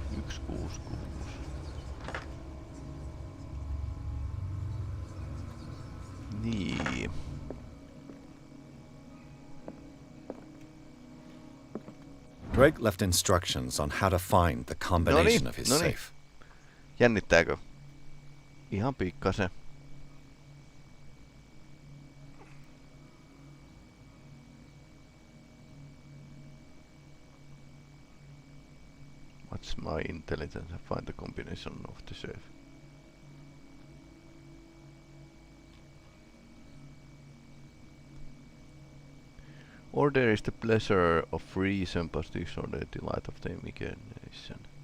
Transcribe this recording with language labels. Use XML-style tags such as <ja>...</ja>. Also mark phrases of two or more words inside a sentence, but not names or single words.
<fi>166. Niin.</fi> <en>Drake left instructions on how to find the combination of his safe.</en> <fi>Jännittääkö? Ihan pikkasen.</fi> <en>What's my intelligence? Find the combination of the safe. Or there is the pleasure of free sympathies or the delight of the imagination.</en>